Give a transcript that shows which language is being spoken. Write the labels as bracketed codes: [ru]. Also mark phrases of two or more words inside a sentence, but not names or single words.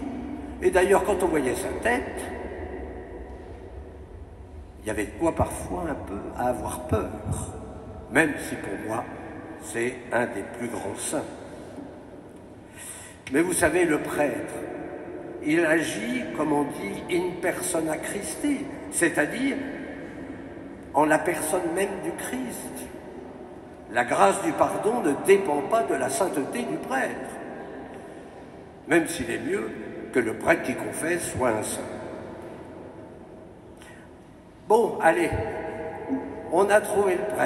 [fr] Et d'ailleurs, quand on voyait sa tête, il y avait de quoi parfois un peu à avoir peur. Même si pour moi, c'est un des plus grands saints. Mais vous savez, le prêtre, il agit, comme on dit, [la] in persona Christi, [fr] c'est-à-dire en la personne même du Christ. La grâce du pardon ne dépend pas de la sainteté du prêtre, même s'il est mieux que le prêtre qui confesse soit un saint. Bon, allez, on a trouvé le prêtre.